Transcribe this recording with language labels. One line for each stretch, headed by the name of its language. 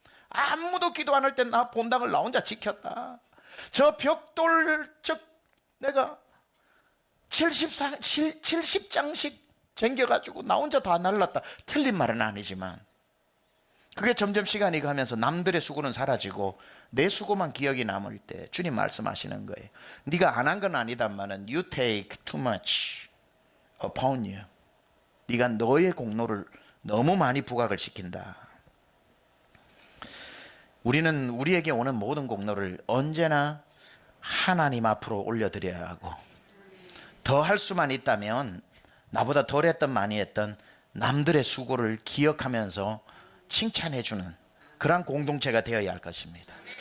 Korean: 아무도 기도 안 할 때 나 본당을 나 혼자 지켰다. 저 벽돌 내가 70장씩 쟁겨가지고 나 혼자 다 날랐다. 틀린 말은 아니지만 그게 점점 시간이 가면서 남들의 수고는 사라지고 내 수고만 기억이 남을 때 주님 말씀하시는 거예요. 네가 안 한 건 아니다마는
English: You take too much upon you.
Korean: 네가 너의 공로를 너무 많이 부각을 시킨다. 우리는 우리에게 오는 모든 공로를 언제나 하나님 앞으로 올려드려야 하고, 더 할 수만 있다면 나보다 덜 했던 많이 했던 남들의 수고를 기억하면서 칭찬해주는 그런 공동체가 되어야 할 것입니다.